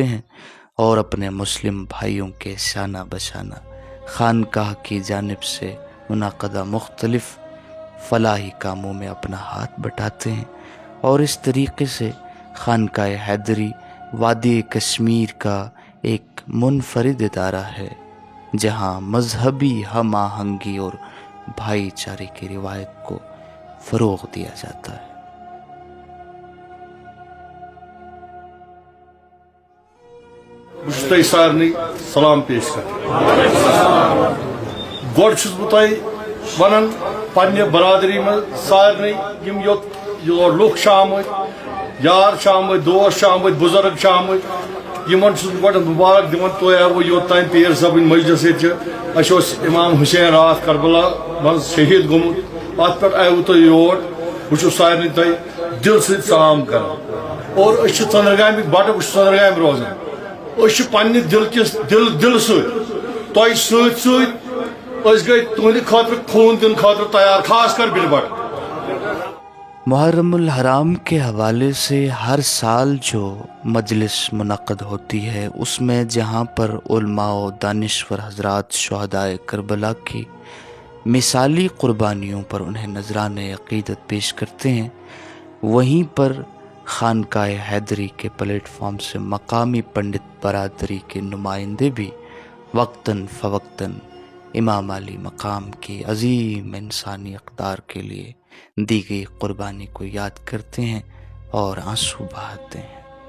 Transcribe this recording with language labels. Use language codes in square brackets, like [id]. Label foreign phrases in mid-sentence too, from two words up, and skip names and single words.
[ur] ہیں اور اپنے مسلم بھائیوں کے شانہ بشانہ خانقاہ کی جانب سے منعقدہ مختلف فلاحی کاموں میں اپنا ہاتھ بٹاتے ہیں، اور اس طریقے سے خانقاہ حیدری وادی کشمیر کا ایک منفرد ادارہ ہے جہاں مذہبی ہم آہنگی اور بھائی چارے کی روایت کو فروغ دیا جاتا ہے۔ [ks] بہت سارے سلام پیش کر گوڑ چھس بہ تہ ونان پنہ برادری من سارے یم یور لوک آمت یار آمت دوست آمت بزرگ آمت یمن چھس بہ گۄڈٕ مبارک دِوان تُہۍ آوٕ یوٚتام پیر صٲبٕنۍ مجلس ییٚتہِ اَسہِ اوس امام حسین راتھ کربلا منٛز شہید گوٚمُت اتھ پٮ۪ٹھ آوٕ تُہۍ یور بہٕ چھُس سارنٕے تۄہہِ دل سۭتۍ سلام کران اور أسۍ چھِ ژٔنٛدٕرگامٕکۍ بٹہٕ بہٕ چھُس ژٔنٛدٕرگامہِ روزان أسۍ چھِ پننہِ دل سۭتۍ تۄہہِ سۭتۍ أسۍ گٔے تُہنٛدِ خٲطرٕ خوٗن دِنہٕ خٲطرٕ تیار خاص کر بِلہِ بٹ۔ [ur] محرم الحرام کے حوالے سے ہر سال جو مجلس منعقد ہوتی ہے، اس میں جہاں پر علماء و دانشور حضرات شہدائے کربلا کی مثالی قربانیوں پر انہیں نذران عقیدت پیش کرتے ہیں، وہیں پر خانقاہ حیدری کے پلیٹ فارم سے مقامی پنڈت برادری کے نمائندے بھی وقتاً فوقتاً امام علی مقام کی عظیم انسانی اقدار کے لیے دی گئی قربانی کو یاد کرتے ہیں اور آنسو بہاتے ہیں۔